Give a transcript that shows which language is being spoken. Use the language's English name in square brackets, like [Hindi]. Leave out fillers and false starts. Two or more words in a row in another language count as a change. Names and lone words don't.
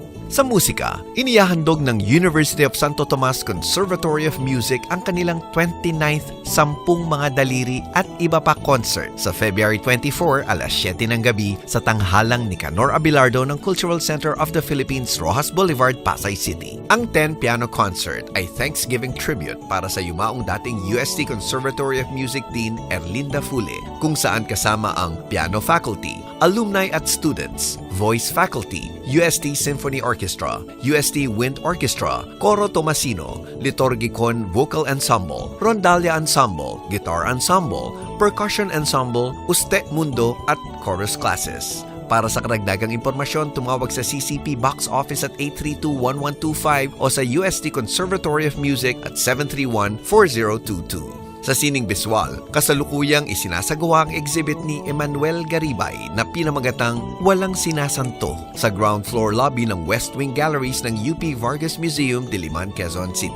[Filipino] Sa musika, inihahandog ng University of Santo Tomas Conservatory of Music ang kanilang 29th Sampung Mga Daliri at iba pa concert sa February 24 alas 7 ng gabi sa tanghalang ni Canor Abelardo ng Cultural Center of the Philippines, Rojas Boulevard, Pasay City. Ang 10 piano concert ay [English] Thanksgiving tribute [Filipino] para sa yumaong dating UST Conservatory of Music Dean Erlinda Fule, kung saan kasama ang [English] piano faculty, alumni [Filipino] at [English] students, voice faculty, [Filipino] UST Symphony Orchestra, UST Wind Orchestra, Coro Tomasino, Liturgicon Vocal Ensemble, Rondalia Ensemble, Guitar Ensemble, Percussion Ensemble, Uste Mundo at [English] chorus classes. [Filipino] Para sa karagdagang impormasyon, tumawag sa CCP Box Office at 832-1125 o sa UST Conservatory of Music at 731-4022. Sa sining biswal, kasalukuyang isinasagawa ang exhibit ni Emmanuel Garibay na pinamagatang Walang Sinasanto sa [English] ground floor lobby [Filipino] ng West Wing Galleries ng UP Vargas Museum, Diliman, Quezon City.